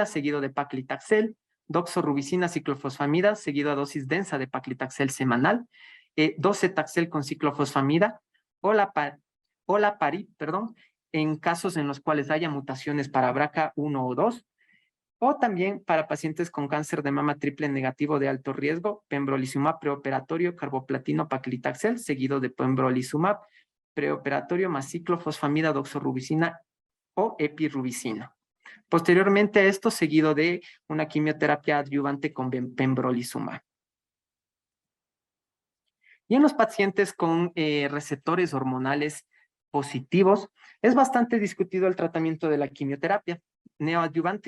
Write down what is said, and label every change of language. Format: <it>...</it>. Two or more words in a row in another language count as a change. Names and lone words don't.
<es>seguido de paclitaxel, doxorubicina ciclofosfamida seguido a dosis densa de paclitaxel semanal, docetaxel con ciclofosfamida, olaparib, en casos en los cuales haya mutaciones para BRCA1 o 2, o también para pacientes con cáncer de mama triple negativo de alto riesgo, pembrolizumab preoperatorio, carboplatino, paclitaxel, seguido de pembrolizumab preoperatorio más ciclofosfamida, doxorubicina o epirubicina. Posteriormente a esto, seguido de una quimioterapia adyuvante con pembrolizumab. Y en los pacientes con receptores hormonales positivos, es bastante discutido el tratamiento de la quimioterapia neoadyuvante.</es>